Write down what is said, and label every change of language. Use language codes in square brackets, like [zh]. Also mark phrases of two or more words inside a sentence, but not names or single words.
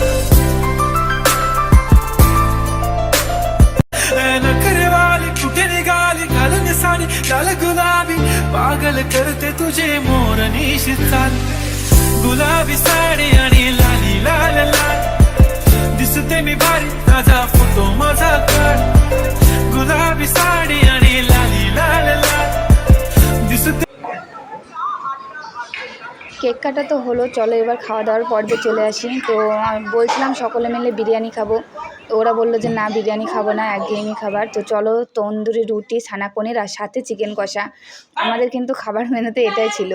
[mr] नखरे वाली कुठे निघाली घालून साडी लाल गुलाबी पागल करते तुझे मोर निशी चाल गुलाबी साडी आणि लाली लाल लाल दिसते मी भारी ताजा फोटो माझा काढ गुलाबी साडी आणि लाली लाल लाल दिसते [bn] কেক কাটা তো হলো, চলো এবার খাওয়া দাওয়ার পর্বে চলে আসি। তো আমি বলছিলাম সকলে মিলে বিরিয়ানি খাবো, তো ওরা বললো যে না বিরিয়ানি খাবো না, একঘেয়েমি খাবার। তো চলো তন্দুরি রুটি, ছানা পনির আর সাথে চিকেন কষা, আমাদের কিন্তু খাবার মেনুতে এটাই ছিল।